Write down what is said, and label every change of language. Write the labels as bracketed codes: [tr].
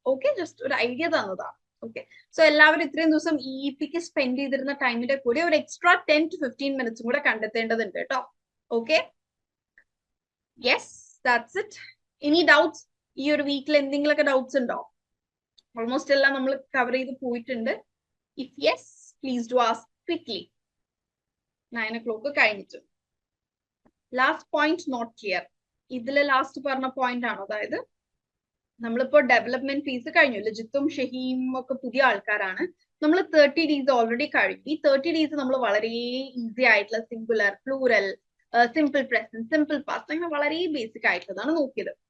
[ml] Okay, just ഒരു idea തന്നതാണ്. Okay, so എല്ലാവരും ഇത്രയും ദിവസം ഇപിക്ക് സ്പെൻഡ് ചെയ്തിരുന്ന ടൈമിന്റെ കൂടെ ഒരു എക്സ്ട്രാ 10 to 15 minutes കൂടെ കണ്ടെത്തേണ്ടതുണ്ട് കേട്ടോ. [en] Okay, yes, that's it. ഇനി doubts? [ml] ഈ ഒരു വീക്കിൽ എന്തെങ്കിലുമൊക്കെ ഡൗട്ട്സ് ഉണ്ടോ? ഓൾമോസ്റ്റ് എല്ലാം നമ്മൾ കവർ ചെയ്ത് പോയിട്ടുണ്ട്. [en] If yes, please do ask quickly. 9 o'clock കഴിഞ്ഞിട്ട്. Last point not clear. [ml] ഇതിലെ ലാസ്റ്റ് പറഞ്ഞ പോയിന്റ് ആണോ? അതായത് നമ്മളിപ്പോ ഡെവലപ്മെന്റ് ഫേസ് കഴിഞ്ഞു. ലജിത്തും ഷഹീമും ഒക്കെ പുതിയ ആൾക്കാരാണ്. നമ്മൾ 30 days ഓൾറെഡി കഴിഞ്ഞു. ഈ 30 days നമ്മൾ വളരെ ഈസി ആയിട്ടുള്ള singular, plural, simple present, simple past അങ്ങനെ വളരെ ബേസിക് ആയിട്ടുള്ളതാണ് നോക്കിയത്.